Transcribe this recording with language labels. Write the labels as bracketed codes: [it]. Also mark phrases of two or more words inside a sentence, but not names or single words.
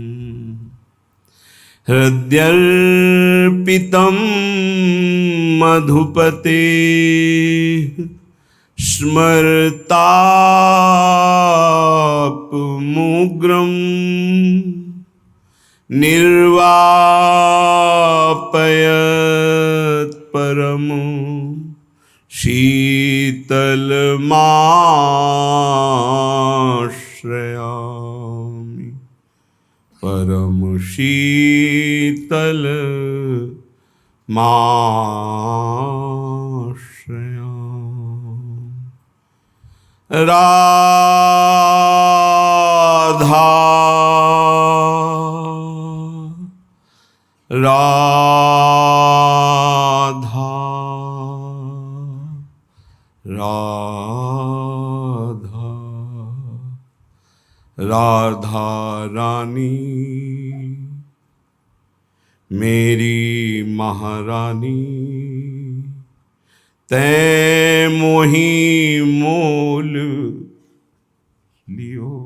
[sa] हृद्यर्पितं मधुपते स्मरतापमुग्रं निर्वापयत् परम शीतलमाश्रयामि। परम शीतल माश्रयामि। [hi] राधा राधा राधा राधा रानी मेरी महारानी, [bra] तैं मोही मोल लियो।